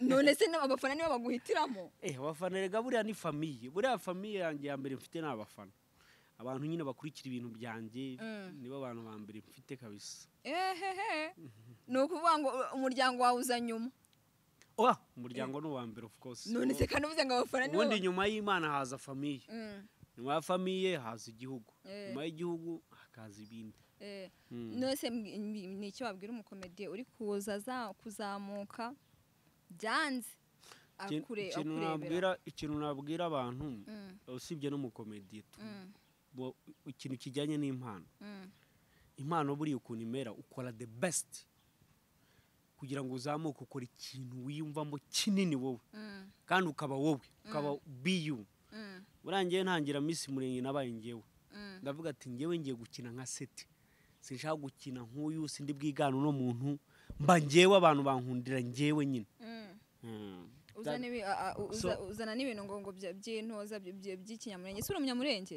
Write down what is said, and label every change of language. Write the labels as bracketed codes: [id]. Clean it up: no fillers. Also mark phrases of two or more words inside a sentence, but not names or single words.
[rw] none se abafana niba baguhitiramo abafana rega buriya ni famille buriya famille yanjye ya mbere mfite n'abafana abantu nyine bakurikira ibintu byanjye nibo abantu ba mbere mfite kabisa no kuvuga ngo umuryango wawe uza nyuma umuryango ni uwa mbere [en] of course [rw] none se kandi uvuze ngo abafana nibo ubundi nyuma y'Imana haza famille nyuma ya famille haza igihugu nyuma y'igihugu hakaza ibindi nose ni icyo wabwira umukomediye uri kuzamuka byanze ikintu nabwira abantu usibye n'umukomediye ikintu kijyanye n'impano impano buri ukuntu imera ukora [en] the best [rw] kugira ngo uzamuke ukora ikintu wiyumvamo kinini wowe kandi ukaba wowe ukaba [en] be you [rw] urangiye ntangira Miss Murenge nabaye ngewe ndavuga ati ngewe ngiye gukina nka seti sinshaka gukina nk'uyu sindi bwigana no muntu mba ngewe abantu bankundira ngewe nyine uzana n'ibintu ngo by'intoza by'ikinyamurenge sura umunyamurenge